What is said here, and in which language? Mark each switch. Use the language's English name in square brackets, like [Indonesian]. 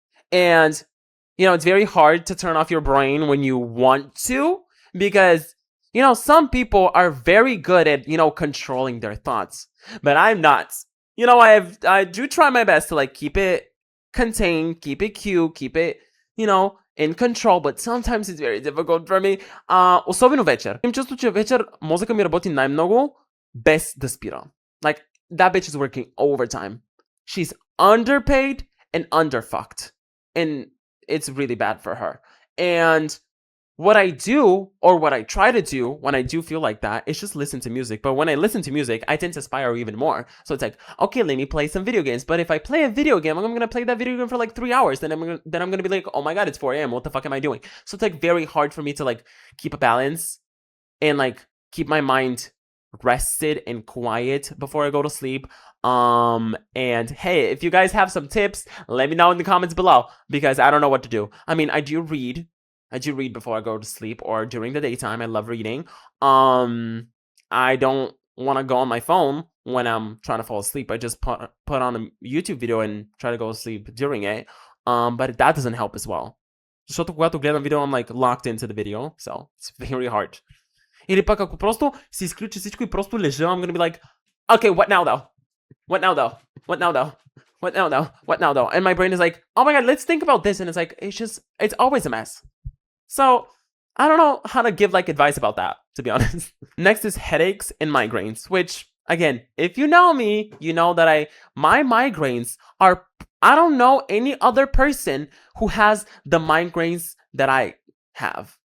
[English] And, you know, it's very hard to turn off your brain when you want to because, you know, some people are very good at, you know, controlling their thoughts. But I'm not. You know, I do try my best to, like, keep it contained, keep it cute, keep it, you know, in control, but sometimes it's very difficult for me. [Bulgarian] Особено вечер. Им чувство, че вечер мозъка ми работи най-много без да спира. [English] Like, that bitch is working overtime. She's underpaid and underfucked. And it's really bad for her. And what I do, or what I try to do when I do feel like that, is just listen to music. But when I listen to music, I tend to spiral even more. So it's like, okay, let me play some video games. But if I play a video game, I'm gonna play that video game for like 3 hours. Then I'm gonna be like, oh my god, it's 4 a.m. What the fuck am I doing? So it's like very hard for me to like keep a balance and like keep my mind rested and quiet before I go to sleep. And hey, if you guys have some tips, let me know in the comments below because I don't know what to do. I mean, I do read before I go to sleep or during the daytime. I love reading. I don't want to go on my phone when I'm trying to fall asleep. I just put on a YouTube video and try to go to sleep during it. But that doesn't help as well. [Bulgarian] Защото когато гледам видео, [English] I'm like locked into the video, so it's very hard. [Bulgarian] Или пък ако просто си изключи всичко и просто лежа, [English] I'm gonna be like, okay, what now though? What now though? What now though? What now though? What now though? And my brain is like, oh my god, let's think about this. And it's like, it's always a mess. So I don't know how to give like advice about that, to be honest. Next is headaches and migraines, which again, if you know me, you know that my migraines are, I don't know any other person who has the migraines that I have.